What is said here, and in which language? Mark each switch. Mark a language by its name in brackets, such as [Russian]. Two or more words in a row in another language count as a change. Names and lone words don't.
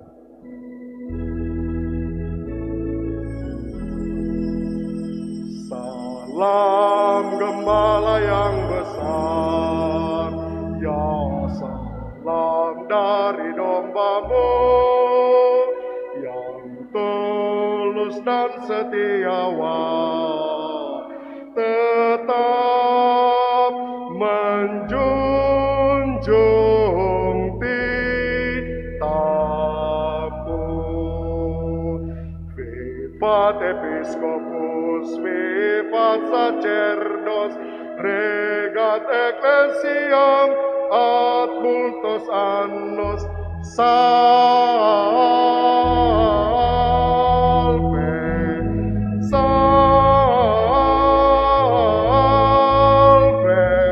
[Indonesian] Salam Gembala yang besar, ya salam dari dombamu yang tulus dan setiawan, tetap menjunjung titahmu. [Latin] Vivat Episcopus, vivat sacerdos, regat ecclesiam ad multos annos, salve, salve.